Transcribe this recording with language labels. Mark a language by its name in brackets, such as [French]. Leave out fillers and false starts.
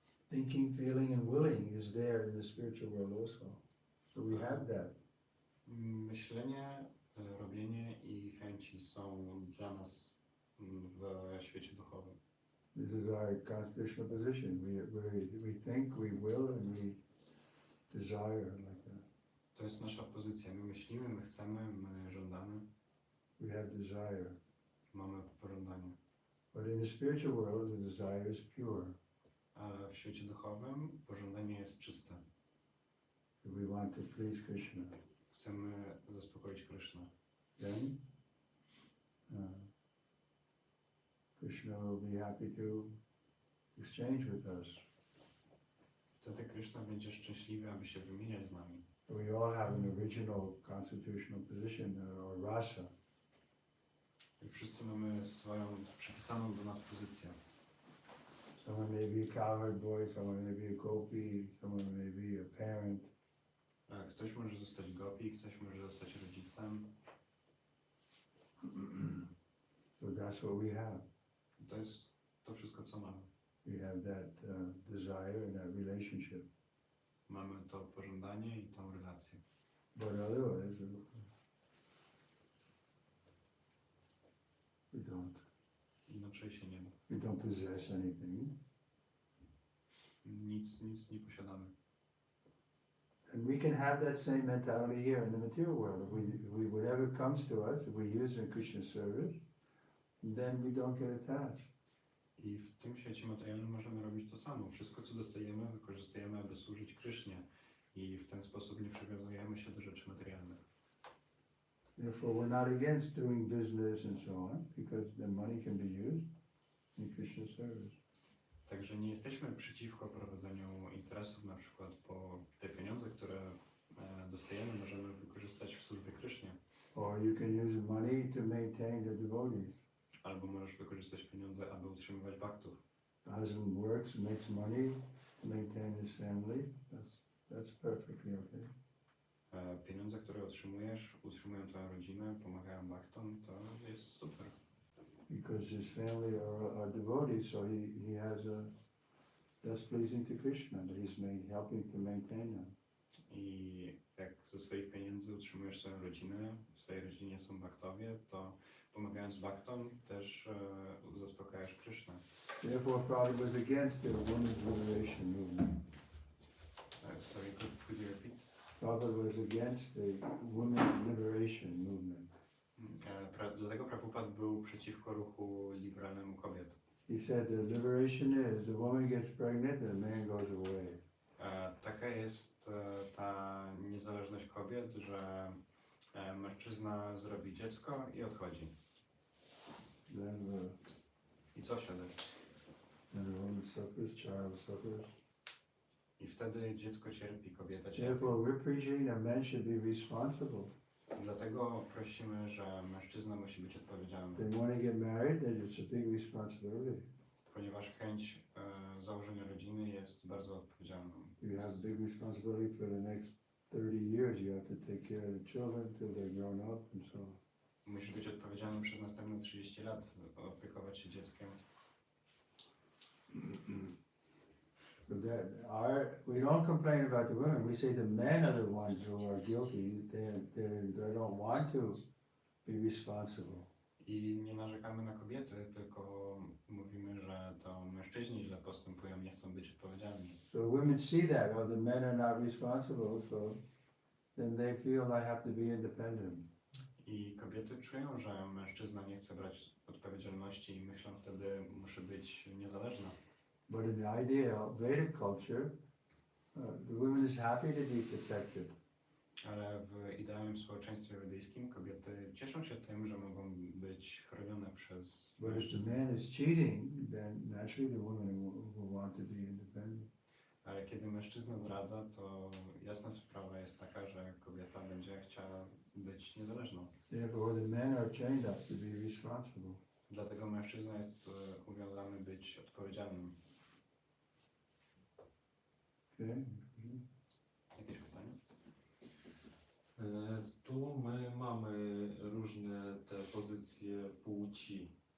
[English] thinking, feeling, and willing is there in the spiritual world also. So we have that. [Polish] Myślenie, robienie i chęci są dla nas w świecie duchowym. [English] This is our constitutional position. We think, we will, and we desire like that. [Polish] To jest nasza pozycja. My myślimy, my chcemy, my żądamy. [English] We have desire. [Polish] Mamy pożądanie. [English] But in the spiritual world, the desire is pure. [Polish] A w świecie duchowym pożądanie jest czyste. [English] We want to please Krishna. [Polish] Chcemy zaspokoić Krysznę. [English] Then Krishna will be happy to exchange with us. [Polish] Wtedy Kryszna będzie szczęśliwy, aby się wymieniać z nami. [English] We all have an original constitutional position, or rasa. [Polish] I wszyscy mamy swoją przypisaną do nas pozycję. [English] Someone may be a cowherd boy, someone may be a gopi, someone may be a parent. [Polish] Ktoś może zostać gopi, ktoś może zostać rodzicem. [English] So that's what we have. [Polish] To jest to wszystko, co mamy. [English] We have that desire and that relationship. [Polish] Mamy to pożądanie i tą relację. [English] But otherwise, we don't. [Polish] Inaczej się nie da. [English] We don't possess anything. [Polish] Nic nie posiadamy. [English] And we can have that same mentality here in the material world. If whatever comes to us, if we use it in Krishna service, then we don't get attached. [Polish] I w tym świecie materialnym możemy robić to samo. Wszystko, co dostajemy, wykorzystujemy, aby służyć Krysznie. I w ten sposób nie przywiązujemy się do rzeczy materialnych. [English] Therefore, we're not against doing business and so on, because the money can be used in Krishna service. [Polish] Także nie jesteśmy przeciwko prowadzeniu interesów, na przykład, bo te pieniądze, które dostajemy, możemy wykorzystać w służbie Krysznie. [English] Or you can use money to maintain the devotees. [Polish] Albo możesz wykorzystać pieniądze, aby utrzymywać baktów. [English] The husband works, makes money to maintain his family. That's perfectly okay. [Polish] Pieniądze, które otrzymujesz, utrzymują twoją rodzinę, pomagają baktom, to jest super. [English] Because his family are devotees, so he has that's pleasing to Krishna, that he's helping to maintain them. [Polish] I jak ze swoich pieniędzy utrzymujesz swoją rodzinę, w swojej rodzinie są baktowie, to pomagając baktom też zaspokajasz Krysznę. [English] Therefore, Prabhupada was against the women's liberation movement. Sorry, could you repeat? Prabhupada was against the women's liberation movement. [Polish] Dlatego Prabhupada był przeciwko ruchu liberalnemu kobiet. [English] He said the liberation is the woman gets pregnant, the man goes away. [Polish] Taka jest ta niezależność kobiet, że mężczyzna zrobi dziecko i odchodzi. [English] Then [Polish] I co wtedy? [English] the woman suffers, child suffers. [Polish] I wtedy dziecko cierpi, kobieta cierpi. [English] Therefore, we're preaching that men should be responsible. [Polish] Dlatego prosimy, że mężczyzna musi być odpowiedzialny. [English] They want to get married, then it's a big responsibility. [Polish] Ponieważ chęć założenia rodziny jest bardzo odpowiedzialną. [English] You have big responsibility for the next 30 years. You have to take care of the children till they're grown up and so on. [Polish] Musisz być odpowiedzialny przez następne 30 lat, opiekować się dzieckiem. [English] But we don't complain about the women. We say the men are the ones who are guilty. They don't want to be responsible. [Polish] I nie narzekamy na kobiety, tylko mówimy, że to mężczyźni źle postępują, nie chcą być odpowiedzialni. [English] So women see that, the men are not responsible, so then they feel I have to be independent. [Polish] I kobiety czują, że mężczyzna nie chce brać odpowiedzialności i myślą wtedy, muszę być niezależna. [English] But in the ideal Vedic culture, the woman is happy to be protected. [Polish] Ale w idealnym społeczeństwie wedyjskim kobiety cieszą się tym, że mogą być chronione przez [English] But if the [Polish] mężczyzn. [English] man is cheating, then naturally the woman will want to be independent. [Polish] Ale kiedy mężczyzna zdradza, to jasna sprawa jest taka, że kobieta będzie chciała być niezależną. [English] Therefore, the men are trained up to be responsible. [Polish] Dlatego mężczyzna jest uwiązany być odpowiedzialnym. [English] Okay? [Polish] Jakieś pytanie? Tu my mamy różne te pozycje płci.